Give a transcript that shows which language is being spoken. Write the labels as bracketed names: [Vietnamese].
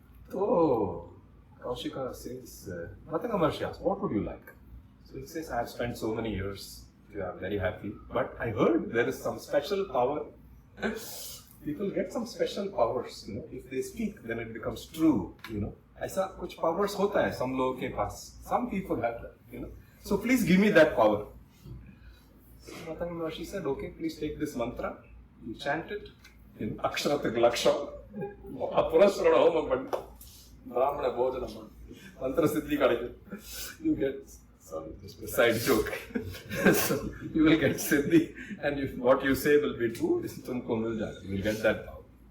[English] So Kaushika says, Matanga Maharshi asks, "What would you like?" So he says, "I have spent so many years. You are very happy. But I heard there is some special power. People get some special powers. If they speak, then it becomes true. [Hindi] ऐसा कुछ powers होता है some लोगों के पास. [English] Some people have that. So please give me that power." So Matanga Maharshi said, "Okay, please take this mantra. You chant it. [Sanskrit] Aksharat Laksha. Apurasrana Homa Brahmana Bhojanam. Mantra Siddhi Kadikku. [English] You get, sorry, just a side joke. So you will get Siddhi, and if what you say will be true, [Hindi] tumko mil jayega. [English] You will get that power."